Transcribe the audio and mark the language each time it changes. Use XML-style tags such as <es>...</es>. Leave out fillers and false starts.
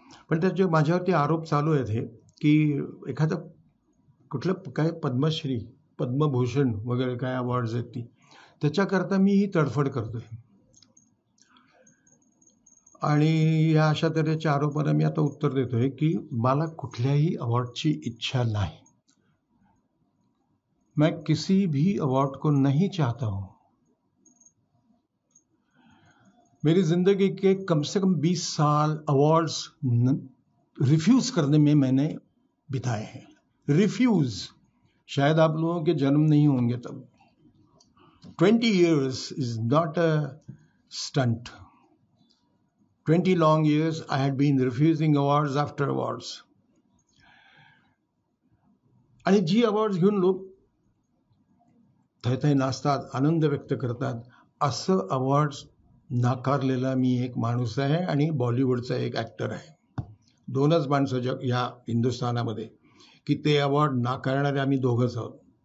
<mr>पण त्याचे माझ्यावरती आरोप चालू आहेत हे की एखादं कुठलं काय पद्मश्री, पद्मभूषण वगैरे काय अवॉर्ड्स आहेत ती त्याच्याकरता मी ही तडफड करतोय. आणि या अशा तऱ्हेच्या आरोपांना मी आता उत्तर देतोय की मला कुठल्याही अवॉर्डची इच्छा नाही.</mr> <hi>मैं किसी भी अवार्ड को नहीं चाहता हूं. मेरी जिंदगी के कम से कम 20 साल अवार्ड्स रिफ्यूज करने में मैंने बिताए हैं. रिफ्यूज. शायद आप लोगों के जन्म नहीं होंगे तब.</hi> <en>20 years is not a stunt. 20 long years I had been refusing awards after awards.</en> <mr>आणि जी अवॉर्ड्स घेऊन लोक थैथै नाचतात, आनंद व्यक्त करतात, असं अवॉर्ड्स नाकारलेला मी एक माणूस आहे आणि बॉलिवूडचा एक ॲक्टर आहे. 2च माणसं या हिंदुस्थानामध्ये की ते अवॉर्ड नाकारणारे आम्ही 2घच आहोत.</mr>